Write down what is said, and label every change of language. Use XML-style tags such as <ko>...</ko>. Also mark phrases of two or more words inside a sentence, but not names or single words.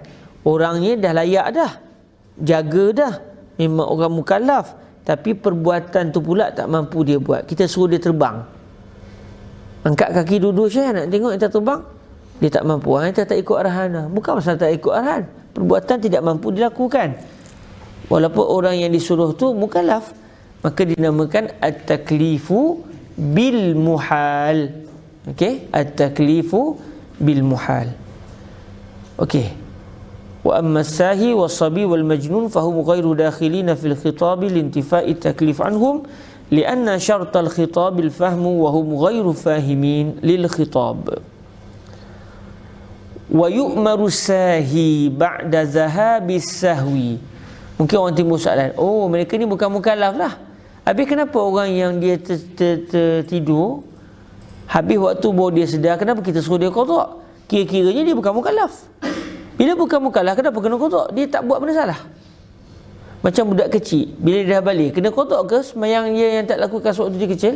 <ms>Orangnya dah layak dah, jaga dah, memang orang mukallaf, tapi perbuatan tu pula tak mampu dia buat. Kita suruh dia terbang, angkat kaki duduk saya nak tengok kita terbang, dia tak mampu. Kita tak ikut arahan dah. Bukan masalah tak ikut arahan, perbuatan tidak mampu dilakukan walaupun orang yang disuruh tu mukallaf, maka dinamakan</ms> <ar>التكليف بالمحال.</ar> <ms>Okey,</ms> <ar>التكليف بالمحال.</ar> <ms>Okey,</ms> <ar>وأما الساهي والصبي والمجنون فهم غير داخلين في الخطاب لانتفاء التكليف عنهم لأن شرط الخطاب الفهم وهم غير فاهمين للخطاب. ويؤمر الساهي بعد ذهاب السهو.</ar> <ms>Mungkin orang timbul soalan, oh mereka ni bukan mukallaf lah, habis kenapa orang yang dia tidur, habis waktu baru dia sedar, kenapa kita suruh dia qada? Kira-kiranya dia bukan mukallaf. Bila bukan mukallaf, kenapa kena qada? Dia tak buat benda salah. Macam budak kecil, bila dia dah balik, kena qada ke sembahyang dia yang tak lakukan sewaktu dia kecil?</ms>